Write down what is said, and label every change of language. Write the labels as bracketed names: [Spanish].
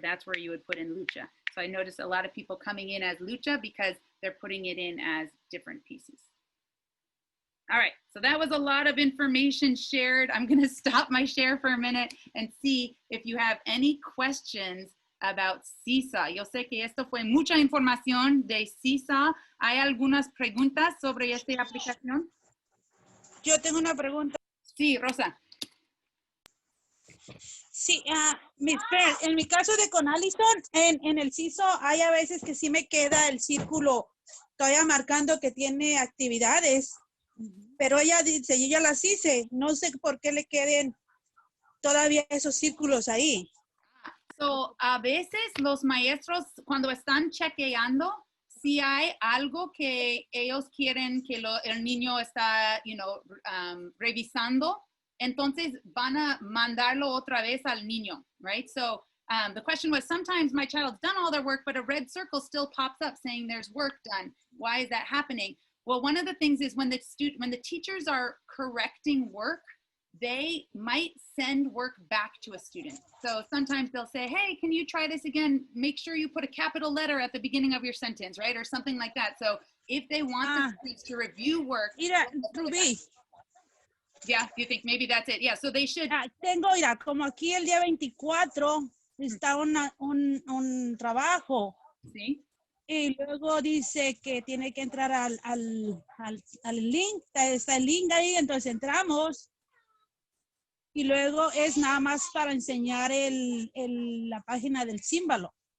[English] That's where you would put in Lucha. So I noticed a lot of people coming in as Lucha because they're putting it in as different pieces. All right, so that was a lot of information shared. I'm gonna stop my share for a minute and see if you have any questions about Seesaw. [Spanish] Yo sé que esto fue mucha información de Seesaw. ¿Hay algunas preguntas sobre esta aplicación? Yo tengo una pregunta. Sí, Rosa. Sí, en mi caso de con Allison, en el Seesaw hay a veces que sí me queda el círculo todavía marcando que tiene actividades, pero ella dice, yo ya las hice, no sé por qué le queden todavía esos círculos ahí. So, a veces los maestros cuando están chequeando, si hay algo que ellos quieren que el niño está, revisando, entonces van a mandarlo otra vez al niño, right? [English] So the question was, sometimes my child's done all their work, but a red circle still pops up saying there's work done. Why is that happening? Well, one of the things is when the teachers are correcting work, they might send work back to a student. So sometimes they'll say, hey, can you try this again? Make sure you put a capital letter at the beginning of your sentence, right? Or something like that. So if they want the students to review work. [Spanish] Mira, Rubí. [English] Yeah, you think maybe that's it? Yeah, so they should. [Spanish] Mira, como aquí el día 24 está un trabajo. Sí. Y luego dice que tiene que entrar al link, está el link ahí, entonces entramos. Y luego es nada más para enseñar la página del símbolo.